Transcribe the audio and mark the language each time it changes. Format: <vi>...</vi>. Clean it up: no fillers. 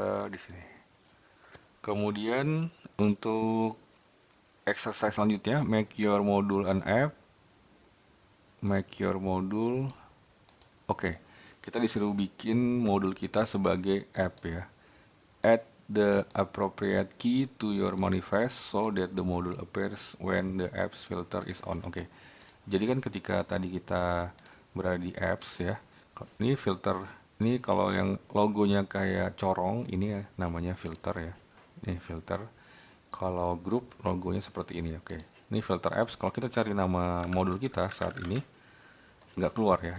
<id>Di sini. Kemudian untuk exercise selanjutnya,</id> <en>make your module an app. Make your module.</en> <id>Oke, kita disuruh bikin modul kita sebagai app ya.</id> <en>Add the appropriate key to your manifest so that the module appears when the apps filter is on.</en> <id>Oke. Jadi kan ketika tadi kita berada di apps ya, ini filter, ini kalau yang logonya kayak corong, ini ya, namanya filter ya. Ini filter. Kalau grup logonya seperti ini, oke. Ini filter apps. Kalau kita cari nama modul kita saat ini, nggak keluar ya.</id>